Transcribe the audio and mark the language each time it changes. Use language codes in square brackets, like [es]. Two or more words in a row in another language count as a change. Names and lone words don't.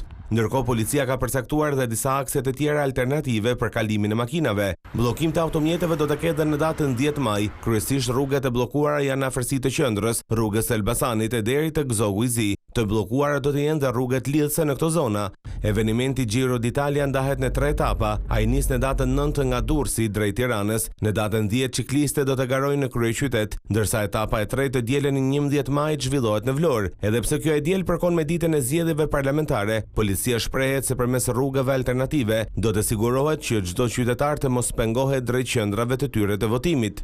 [sq] Ndërkohë policia ka përcaktuar dhe disa akse të tjera alternative për kalimin e makinave. Bllokim të automjeteve do të ketë në datën 10 maj. Kryesisht rrugët e bllokuara janë në afërsi të qendrës, rrugës Elbasanit e deri te Gzogu i Zi. Të bllokuara do të jenë dhe rrugët lidhëse në këto zona. Eventi Giro d'Italia ndahet në 3 etapa. Ai nis në datën 9 nga Durrësi drejt Tiranës, në datën 10 ciklistët do të garojnë në kryeqytet, ndërsa etapa e tretë të dielën 11 maj zhvillohet në Vlorë. Edhe pse kjo e diel përkon me ditën e zgjedhjeve parlamentare, policia shprehet se përmes rrugëve alternative do të sigurohet që çdo qytetar të mos pengohet drejt qendrave të tyre të votimit.